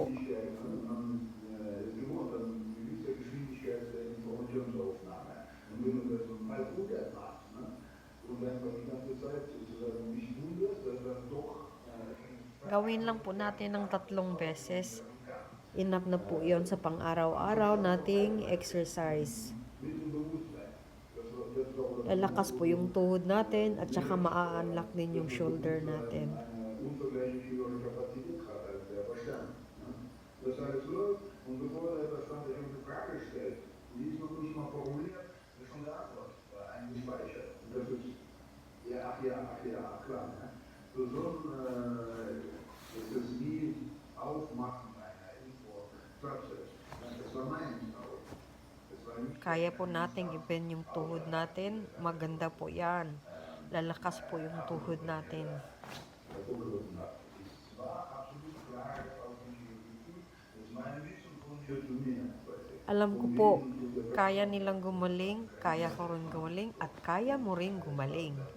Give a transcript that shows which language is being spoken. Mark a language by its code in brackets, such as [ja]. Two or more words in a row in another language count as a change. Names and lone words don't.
[tl] Gawin lang po natin ng 3 beses. Enough na po yon sa pang-araw-araw nating exercise. Lalakas po yung tuhod natin at saka maa-unlock din yung shoulder natin. [de] Das heißt so, und bevor er etwas dann eine Frage stellt, die ist noch nicht mal formuliert, ist schon die Antwort eingespeichert. Das ist, ja, klar. Ne? So ist es wie Aufmachen einer Info-Prozess. Das war mein Glaube. [tl] Kaya po natin i-bend yung tuhod natin. Maganda po yan. Lalakas po yung tuhod natin. Alam ko po, kaya nilang gumaling, kaya ko rin gumaling, at kaya mo rin gumaling.